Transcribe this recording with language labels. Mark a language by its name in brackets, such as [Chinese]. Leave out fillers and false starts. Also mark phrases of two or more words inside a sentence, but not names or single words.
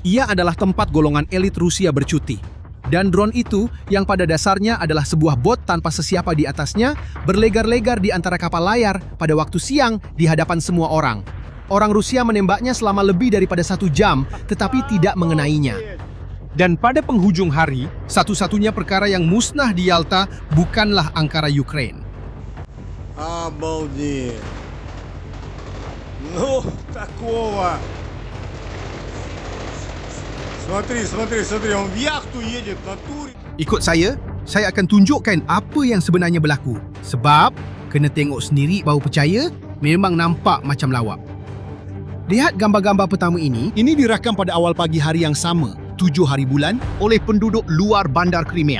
[Malay] Ia adalah tempat golongan elit Rusia bercuti. Dan drone itu, yang pada dasarnya adalah sebuah bot tanpa sesiapa di atasnya, berlegar-legar di antara kapal layar pada waktu siang di hadapan semua orang. Orang Rusia menembaknya selama lebih daripada 1 jam, tetapi tidak mengenainya. Dan pada penghujung hari, satu-satunya perkara yang musnah di Yalta bukanlah angkara Ukraina. [Russian] Обалдеть. Ну, такого. Смотри, он в яхту едет на туре. [Malay] Ikut saya akan tunjukkan apa yang sebenarnya berlaku. Sebab, kena tengok sendiri baru percaya, memang nampak macam lawak. Lihat gambar-gambar pertama ini. Ini dirakam pada awal pagi hari yang sama, 7 hari bulan, oleh penduduk luar bandar Crimea.